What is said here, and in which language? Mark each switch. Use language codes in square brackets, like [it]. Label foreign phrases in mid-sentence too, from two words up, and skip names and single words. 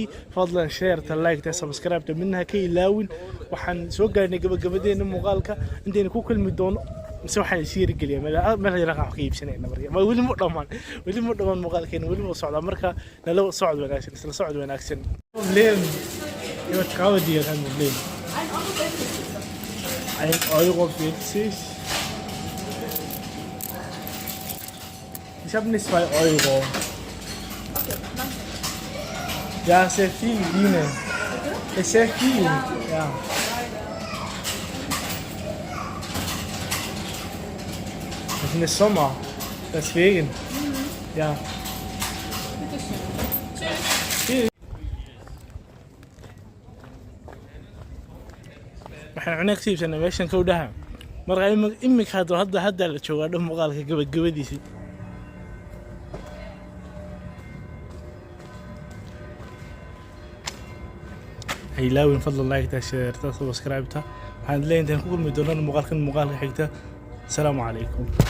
[so] fadlan share ta like ta subscribe ta minna ka ilaawin waxaan soo gaarnay gabagabadeena muuqaalka intayna ku kulmi doono mise waxaan isii geliyaa meel yar wax ka iibsanayna marka ma weli mu dhamaan muuqaalkeena weli ma socda marka nala socod wanaagsan problem iyo taqawadiga kan problem [de] ein euro 40 ich habe nicht 2 Euro. Ja, sehr viel Biene. Ist sehr viel, ja. Das ist Sommer, deswegen. Ja. Tschüss. [so] waxaan cunay kasiibsana meeshan ka dhaha marka imika hadda la joogaa dhan muuqaalka gabagabadiisii ilaawin fadlan like ta share ta subscribe ta waxaan leeyahay intaan ku kulmi doonaa muuqaalka xigta.